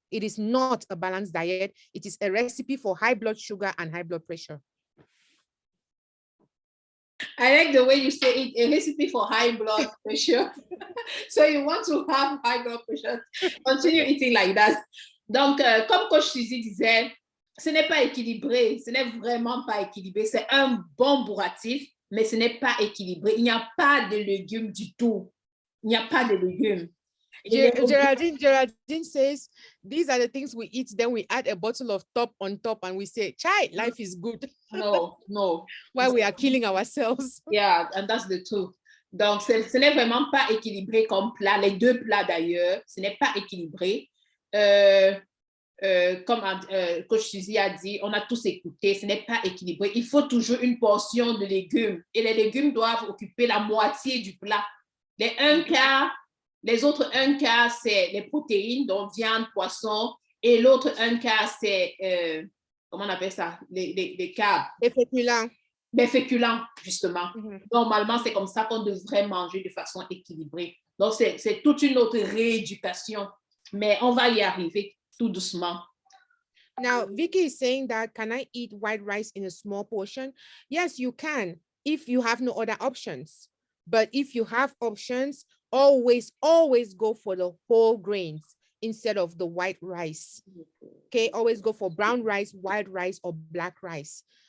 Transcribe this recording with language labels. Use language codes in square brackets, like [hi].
[en] It is not a balanced diet. It is a recipe for high blood sugar and high blood pressure. I like the way you say it, a recipe for high blood pressure. So you want to have high blood pressure, continue eating like that. [fr] Donc, comme Coach Suzy disait, ce n'est pas équilibré. Ce n'est vraiment pas équilibré. C'est un bon bourratif, mais ce n'est pas équilibré. Il n'y a pas de légumes du tout. Il n'y a pas de légumes. [en] Geraldine says, these are the things we eat. Then we add a bottle of top on top and we say, Chai, life is good. No. While we are killing ourselves. Yeah, and that's the truth. [fr] Donc, ce n'est vraiment pas équilibré comme plat. Les deux plats d'ailleurs, ce n'est pas équilibré. Comme Coach Suzy a dit, on a tous écouté, ce n'est pas équilibré. Il faut toujours une portion de légumes. Et les légumes doivent occuper la moitié du plat. Les autres un quart, c'est les protéines, donc viande, poisson. Et l'autre un quart, c'est, comment on appelle ça? Les carbs. Les féculents. Les féculents, justement. Normalement, c'est comme ça qu'on devrait manger de façon équilibrée. Donc, c'est toute une autre rééducation. Mais on va y arriver tout doucement. [en] Now, Vicky is saying that, can I eat white rice in a small portion? Yes, you can, if you have no other options. But if you have options, always go for the whole grains instead of the white rice. Okay, always go for brown rice, white rice, or black rice.